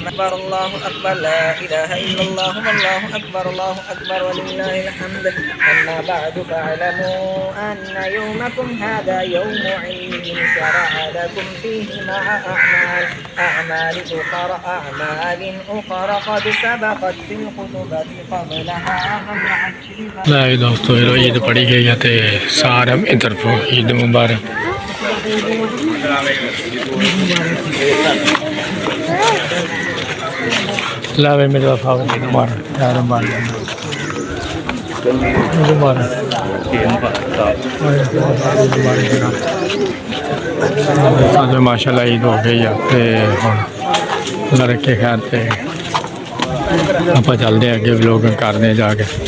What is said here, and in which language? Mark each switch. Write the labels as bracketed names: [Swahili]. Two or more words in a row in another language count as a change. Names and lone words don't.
[Arabic] أكبر الله أكبر لا إله إلا الله والله أكبر ولله الحمد. أما بعد فاعلموا أن يومكم هذا يوم عيد شرع لكم فيه مع أعمال أخرى قد سبقت في الخطبة قبلها. [Punjabi] ਲੈ ਦੋਸਤੋ ਈਦ ਪੜੀ ਗਈ ਹੈ ਤੇ ਸਾਰਿਆਂ ਦੀ ਤਰਫੋਂ ਈਦ ਮੁਬਾਰਕ। ਲੈ ਵੇ ਮੇਰੇ ਸਾਹਿਬ ਈਦ ਮੁਬਾਰਕ ਯਾਰ ਮੁਬਾਰਕ ਸਾਡੇ ਮਾਸ਼ਾਅੱਲਾ ਈਦ ਹੋ ਗਈ ਆ ਤੇ ਹੁਣ ਲੜਕੇ ਖਾਣ ਤੇ ਆਪਾਂ ਚੱਲਦੇ ਹਾਂ ਅੱਗੇ ਵਲੋਗ ਕਰਦੇ ਹਾਂ ਜਾ ਕੇ।